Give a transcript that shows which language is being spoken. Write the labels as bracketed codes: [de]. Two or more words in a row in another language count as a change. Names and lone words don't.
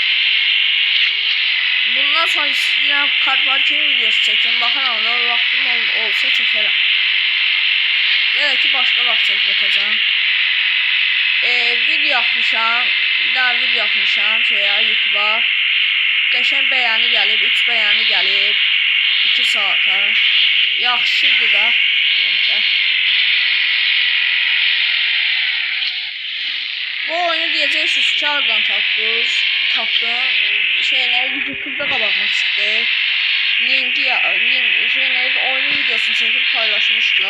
[tr] Bundan sonra yine kart parking videosu çekeyim. Bakalım da vaktim olsa çekerim. Ya da ki başka vaxt çekeceğim. Video yapmışam. Bir daha video yapmışam YouTube'a. [az] Qəşəng bəyanı gəlib, 3 bəyanı gəlib. 2 saata. Yaxşıdır da. Bu oyunu deyəcəksiniz ki, hardan tapdınız? Tapdım. YouTube'da qabağıma çıxdı. Oyunun videosunu çəkib paylaşmışdılar.